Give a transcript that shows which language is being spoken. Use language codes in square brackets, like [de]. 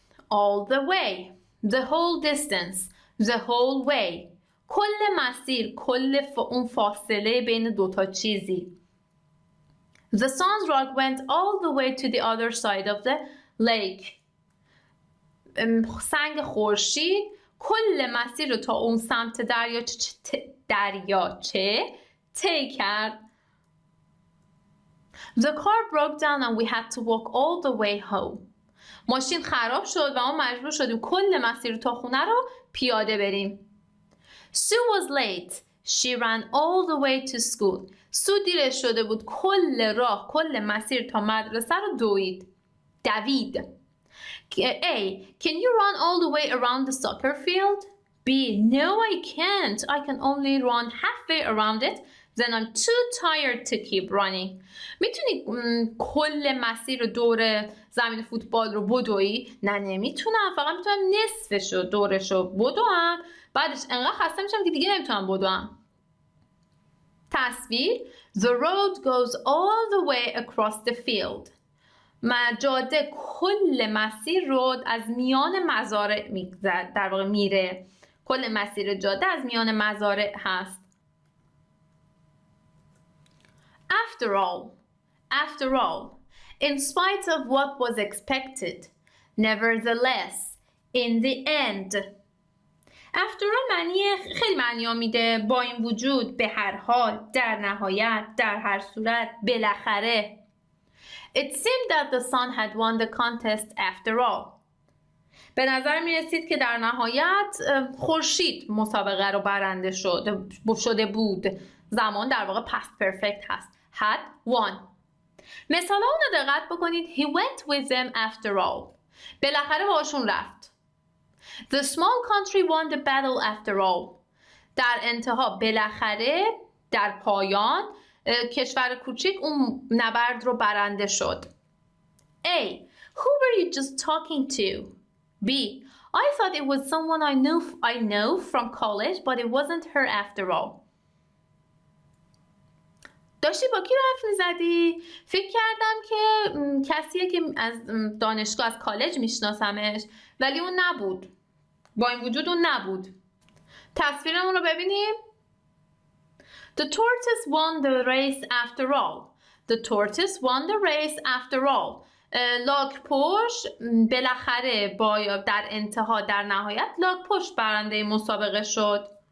[en] All the way, the whole distance, the whole way. [fa] کل مسیر، کل اون فاصله بین دوتا چیزی. [en] The sun's rock went all the way to the other side of the lake. [fa] سنگ خورشید کل مسیر رو تا اون سمت دریاچه طی کرد. [en] The car broke down and we had to walk all the way home. [fa] ماشین خراب شد و ما مجبور شدیم کل مسیر تا خونه رو پیاده بریم. [en] Sue was late. She ran all the way to school. [fa] سو دیرش شده بود، کل مسیر تا مدرسه رو دوید. [en] A. Can you run all the way around the soccer field? B. No, I can't. I can only run halfway around it. Then I'm too tired to keep running. [fa] میتونی کل مسیر رو دور زمین فوتبال رو بدوی؟ نه نمیتونم، فقط میتونم نصفشو دورشو بدوم، بعدش انقدر خسته میشم که دیگه نمیتونم بدوم. تصویر. [en] The road goes all the way across the field. [fa] جاده کل مسیر رو از میان مزارع در واقع میره. کل مسیر جاده از میان مزارع هست. [en] After all, in spite of what was expected, nevertheless, in the end. After all [fa] خیلی معنی میده. با این وجود، به هر حال، در نهایت، در هر صورت، بالاخره. [en] It seemed that the sun had won the contest after all. [fa] به نظر می رسید که در نهایت خورشید مسابقه رو برنده شده بود. زمان در واقع past perfect هست. [en] Had won. [fa] مثال اون رو دقت بکنید. [en] He went with them after all. [fa] بالاخره باشون رفت. [en] The small country won the battle after all. [fa] در انتها، بالاخره، در پایان، کشور کوچیک اون نبرد رو برنده شد. [en] A. Who were you just talking to? B. I thought it was someone I know from college, but it wasn't her after all. [fa] داشتی با کی حرف می‌زدی؟ فکر کردم که کسیه که از دانشگاه، از کالج میشناسمش، ولی اون نبود. با این وجود اون نبود. تصویرمون رو ببینیم. [en] The tortoise won the race after all. The tortoise won the race after all. [fa] لاک‌پشت بالاخره در انتها، در نهایت، لاک‌پشت برنده مسابقه شد.